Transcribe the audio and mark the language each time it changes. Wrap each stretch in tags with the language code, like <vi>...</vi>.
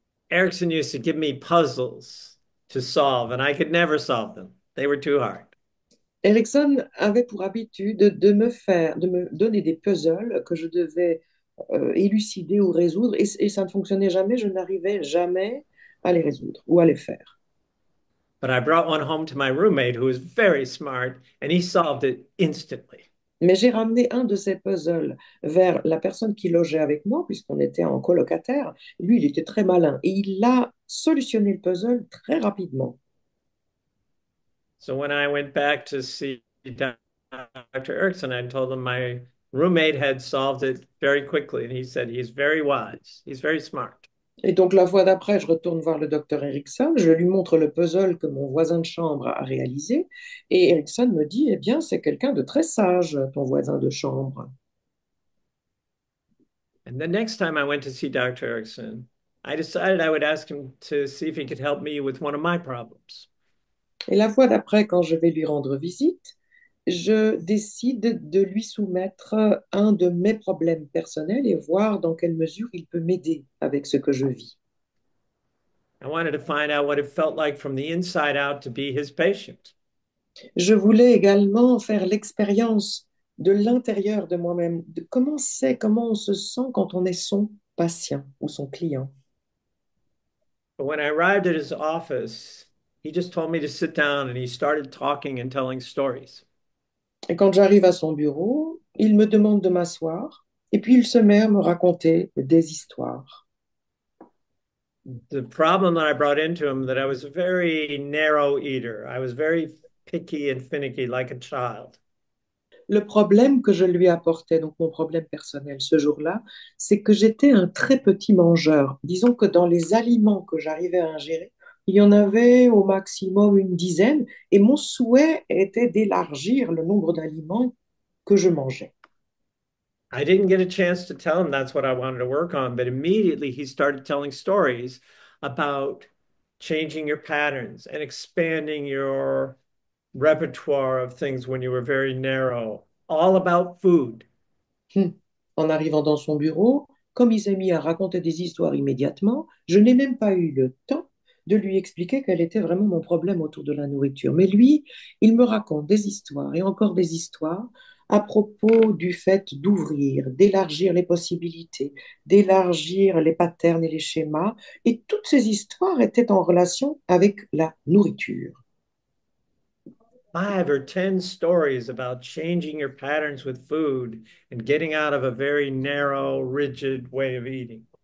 <en>Erickson used to give me puzzles to solve, and I could never solve them. They were too hard.</en> <fr>Erickson avait pour habitude de me donner des puzzles que je devais élucider ou résoudre, et ça ne fonctionnait jamais, je n'arrivais jamais à les résoudre ou à les faire.</fr> <en>But I brought one home to my roommate who was very smart, and he solved it instantly.</en> <fr>Mais j'ai ramené un de ces puzzles vers la personne qui logeait avec moi, puisqu'on était en colocataire. Lui, il était très malin et il a solutionné le puzzle très rapidement.</fr> <en>So when I went back to see Dr. Erickson, I told him my roommate had solved it very quickly, and he said he's very wise, he's very smart.</en> <fr>Et donc la fois d'après, je retourne voir le docteur Erickson, je lui montre le puzzle que mon voisin de chambre a réalisé, et Erickson me dit, eh bien, c'est quelqu'un de très sage, ton voisin de chambre.</fr> <en>And the next time I went to see Dr. Erickson, I decided I would ask him to see if he could help me with one of my problems.</en> <fr>Et la fois d'après, quand je vais lui rendre visite, je décide de lui soumettre un de mes problèmes personnels et voir dans quelle mesure il peut m'aider avec ce que je vis.</fr> <en>I wanted to find out what it felt like from the inside out to be his patient.</en> <fr>Je voulais également faire l'expérience de l'intérieur de moi-même, de comment c'est, comment on se sent quand on est son patient ou son client.</fr> <en>But when I arrived at his office, he just told me to sit down and he started talking and telling stories.</en> <fr>Et quand j'arrive à son bureau, il me demande de m'asseoir et puis il se met à me raconter des histoires.</fr> <en>The problem that I brought into him that I was a very narrow eater. I was very picky and finicky like a child.</en> <fr>Le problème que je lui apportais, donc mon problème personnel ce jour-là, c'est que j'étais un très petit mangeur. Disons que dans les aliments que j'arrivais à ingérer, il y en avait au maximum une dizaine et mon souhait était d'élargir le nombre d'aliments que je mangeais.</fr> <en>I didn't get a chance to tell him that's what I wanted to work on, but immediately he started telling stories about changing your patterns and expanding your repertoire of things when you were very narrow, all about food. Hmm.</en> <fr>En arrivant dans son bureau, comme il s'est mis à raconter des histoires immédiatement, je n'ai même pas eu le temps de lui expliquer quel était vraiment mon problème autour de la nourriture. Mais lui, il me raconte des histoires et encore des histoires à propos du fait d'ouvrir, d'élargir les possibilités, d'élargir les patterns et les schémas. Et toutes ces histoires étaient en relation avec la nourriture.</fr> <en>5 or 10 stories about changing your patterns with food and getting out of a very narrow, rigid way of eating.</en>